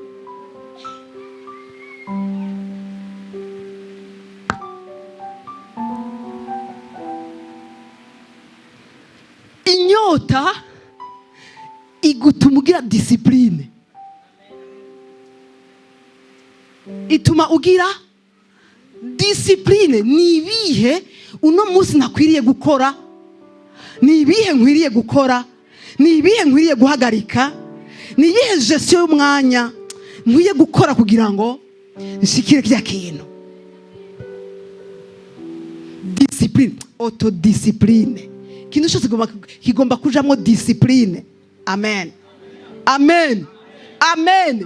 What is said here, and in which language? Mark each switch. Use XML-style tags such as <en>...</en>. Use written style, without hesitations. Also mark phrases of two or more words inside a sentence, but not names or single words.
<rn>Inyota igutuma ugira disipurine, ituma ugira disipurine. Ni ibihe uno munsi nakwiriye gukora? Ni ibihe nkwiriye gukora? Ni ibihe nkwiriye guhagarika? Ni iyihe gestion y'umwanya nkwiye gukora kugira ngo nshikire kya kintu?</rn> <fr>Discipline, autodiscipline.</fr> <rn>Kintu cyose kigomba kujamwo discipline. Amen, amen, amen.</rn>